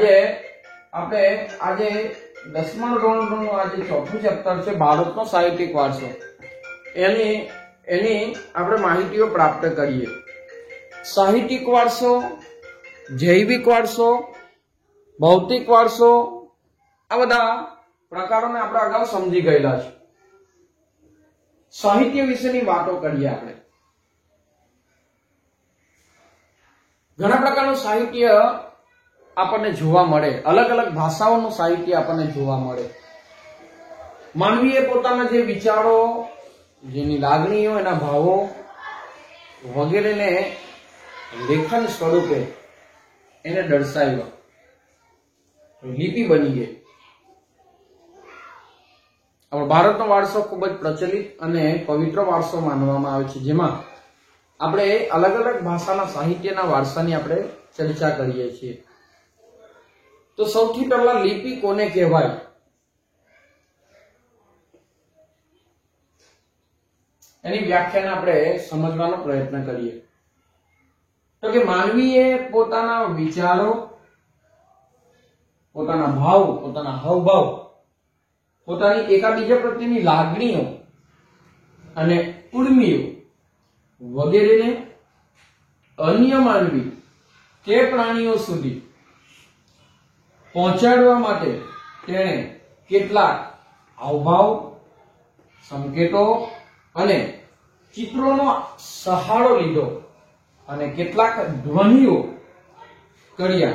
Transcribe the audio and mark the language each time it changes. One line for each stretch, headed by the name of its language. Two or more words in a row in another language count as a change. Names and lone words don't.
Gujarati: આજે 10મા ધોરણનું આજે ચોથું ચેપ્ટર છે ભારતનો સાહિત્યિક વારસો। એની આપણે માહિતીઓ પ્રાપ્ત કરીએ। સાહિત્યિક વારસો, જૈવિક વારસો, ભૌતિક વારસો, આ બધા પ્રકારોને આપણે અગાઉ સમજી ગયેલા છે। સાહિત્ય વિષયની વાતો કરીએ આપણે। ઘણા પ્રકારનું સાહિત્ય આપણે જોવા મળે, અલગ અલગ ભાષાઓનું સાહિત્ય આપણે જોવા મળે। માનવીએ પોતાના જે વિચારો, જેની લાગણીઓ, એના ભાવો વગેરેને લેખન સ્વરૂપે એને દર્શાવ્યા, લિપિ બની ગઈ। ભારતનો વારસો ખૂબ જ પ્રચલિત અને પવિત્ર વારસો માનવામાં આવે છે, જેમાં આપણે અલગ અલગ ભાષાના સાહિત્યના વારસાની આપણે ચર્ચા કરીએ છીએ। તો સૌથી પહેલા લિપિ કોને કહેવાય, એની વ્યાખ્યાને આપણે સમજવાનો પ્રયત્ન કરીએ। તો કે માનવીએ પોતાના વિચારો, પોતાના ભાવ, પોતાના हावभाव, પોતાની એકાબીજા પ્રત્યેની લાગણીઓ અને ઉર્મિઓ વગેરેને અન્ય માનવી કે પ્રાણીઓ સુધી પહોંચાડવા માટે તેણે કેટલાક હાવભાવ, સંકેતો અને ચિત્રોનો સહારો લીધો અને કેટલાક ધ્વનિઓ કર્યા।